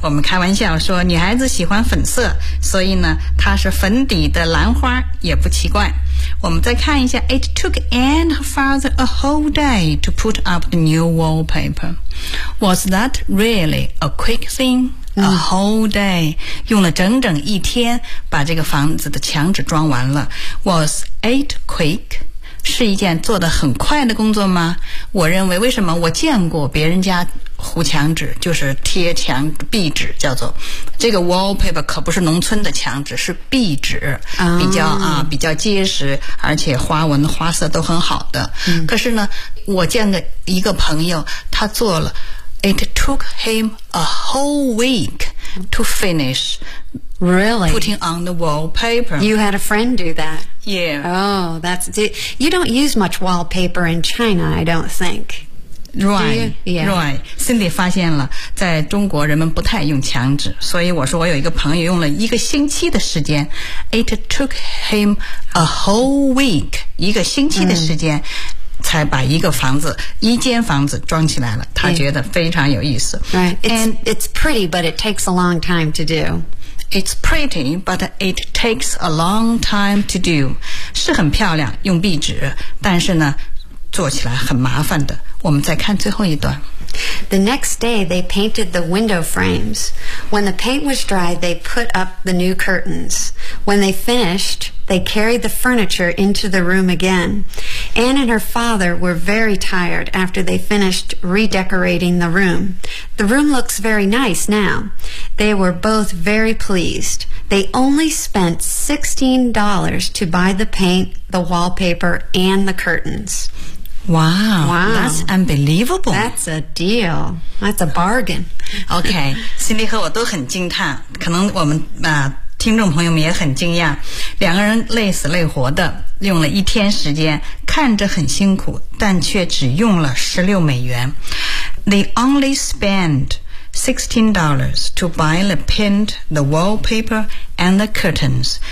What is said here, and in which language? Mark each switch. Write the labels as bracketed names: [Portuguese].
[Chinese] 我们开玩笑说女孩子喜欢粉色所以呢它是粉底的兰花也不奇怪。我们再看一下 [English] It took Anne and her father a whole day to put up the new wallpaper. Was that really a quick thing? A whole day, [Chinese] 用了整整一天把这个房子的墙纸装完了。 [English] Was it quick? [Chinese] 是一件做得很快的工作吗？我认为为什么我见过别人家糊墙纸，就是贴墙壁纸叫做。这个 wallpaper 可不是农村的墙纸，是壁纸，比较结实，而且花纹花色都很好的。可是呢，我见的一个朋友他做了 [English] It took him a whole week to finish. Really? Putting on the wallpaper. You had a friend do that? Yeah. Oh, that's... You don't use much wallpaper in China, I don't think. Right. Yeah. Right. [Chinese] Cindy 发现了在中国人们不太用墙纸，所以我说我有一个朋友用了一个星期的时间。 [English] It took him a whole week. [Chinese] 一个星期的时间。才把一个房子一间房子装起来了，他觉得非常有意思。 [English] Right. It's pretty, but it takes a long time to do. It's pretty, but it takes a long time to do. [Chinese] 是很漂亮，用壁纸，但是呢，做起来很麻烦的。我们再看最后一段。 [English] The next day, they painted the window frames. When the paint was dry, they put up the new curtains. When they finished, they carried the furniture into the room again. Anne and her father were very tired after they finished redecorating the room. The room looks very nice now. They were both very pleased. They only spent $16 to buy the paint, the wallpaper, and the curtains. Wow, wow, that's unbelievable. That's a deal. That's a bargain. [Chinese] Okay, Cindy 和我都很惊叹，可能我们、听众朋友们也很惊讶，两个人累死累活的用了一天时间，看着很辛苦，但却只用了16美元。 [English] They only spent $16 to buy the paint, the wallpaper, and the curtains.